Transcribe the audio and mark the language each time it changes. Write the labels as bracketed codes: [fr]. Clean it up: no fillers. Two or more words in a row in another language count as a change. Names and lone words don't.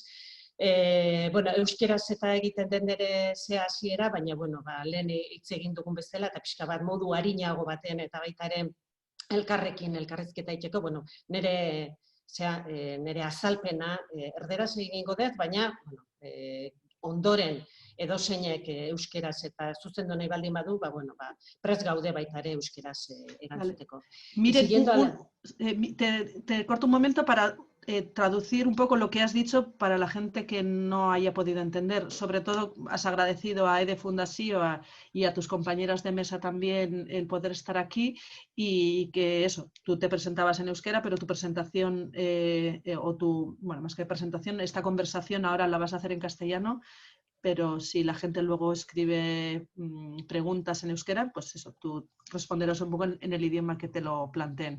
[eu] Bueno, euskeraz eta egiten den nire ze hasiera, baina, bueno, lehen hitz egin dugun bezala, eta pixka bat modu arinago baten, eta baita ere elkarrizketa egiteko, bueno, nire azalpena erderaz egingo dut, baina, bueno, ondoren edozeinek euskeraz eta zuzendu nahi baldin badu, bueno, prest gaude baita ere euskeraz erantzuteko. [es] Miren, te corto un momento para traducir un poco lo que has dicho para la gente que no haya podido entender. Sobre todo, has agradecido a EDE Fundazio y a tus compañeras de mesa también el poder estar aquí y que eso, tú te presentabas en euskera, pero tu presentación, bueno, más que presentación, esta conversación ahora la vas a hacer en castellano, pero si la gente luego escribe preguntas en euskera, pues eso, tú responderás un poco en el idioma que te lo planteen.